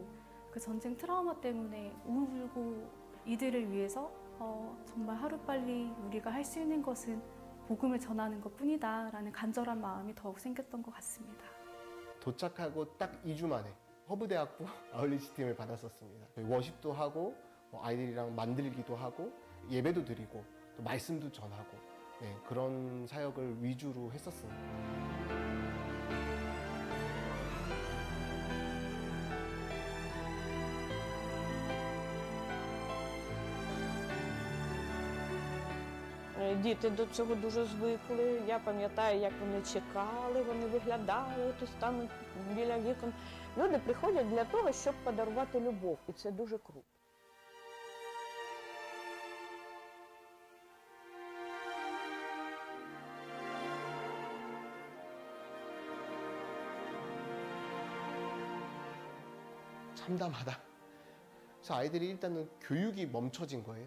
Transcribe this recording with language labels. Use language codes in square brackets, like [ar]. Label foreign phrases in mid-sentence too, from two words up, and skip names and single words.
[ko] 그 전쟁 트라우마 때문에 울고 이들을 위해서 정말 하루빨리 우리가 할 수 있는 것은 복음을 전하는 것뿐이다 라는 간절한 마음이 더욱 생겼던 것 같습니다. 도착하고 딱 2주 만에 허브대학부 아울리치 팀을 받았었습니다. 워십도 하고 아이들이랑 만들기도 하고 예배도 드리고 또 말씀도 전하고 그런 사역을 위주로 했었습니다. [uk] Діти до цього дуже звикли. Я пам'ятаю, як вони чекали, вони виглядали, тут стануть біля вікон. Люди приходять для того, щоб подарувати любов, і це дуже круто. [ko] 참담하다. 그래서 아이들이 일단은 교육이 멈춰진 거예요.